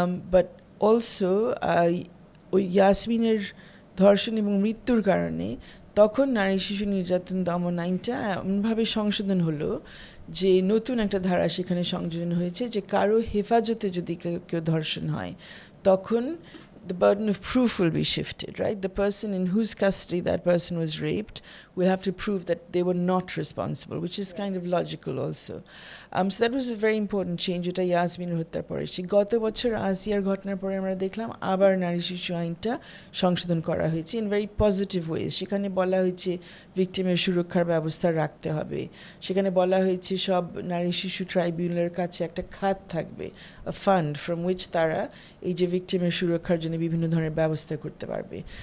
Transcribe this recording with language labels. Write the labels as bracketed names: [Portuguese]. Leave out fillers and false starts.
[Bangla] But also ওই ইয়াসমিনের ধর্ষণ এবং মৃত্যুর কারণে তখন নারী শিশু নির্যাতন দমন আইনটা এমনভাবে সংশোধন হলো যে নতুন একটা ধারা সেখানে সংযোজন হয়েছে যে কারো হেফাজতে যদি কেউ ধর্ষণ হয় তখন [English] the burden of proof will be shifted, right? The person in whose custody that person was raped will have to prove that they were not responsible, which is kind of logical also. So that was a very important change. [Bangla] এটা ইয়াসমিনের হত্যার পরে গত বছর আসিয়ার ঘটনার পরে আমরা দেখলাম আবার নারী শিশু আইনটা সংশোধন করা হয়েছে [English] in very positive way [Bangla] সেখানে বলা হয়েছে ভিকটিমের সুরক্ষার ব্যবস্থা রাখতে হবে সেখানে বলা হয়েছে সব নারী শিশু ট্রাইব্যুনালের কাছে একটা খাত থাকবে [English] a fund from which [Bangla] তারা এই যে ভিকটিমের সুরক্ষার জন্য বিভিন্ন ধরনের ব্যবস্থা করতে পারবে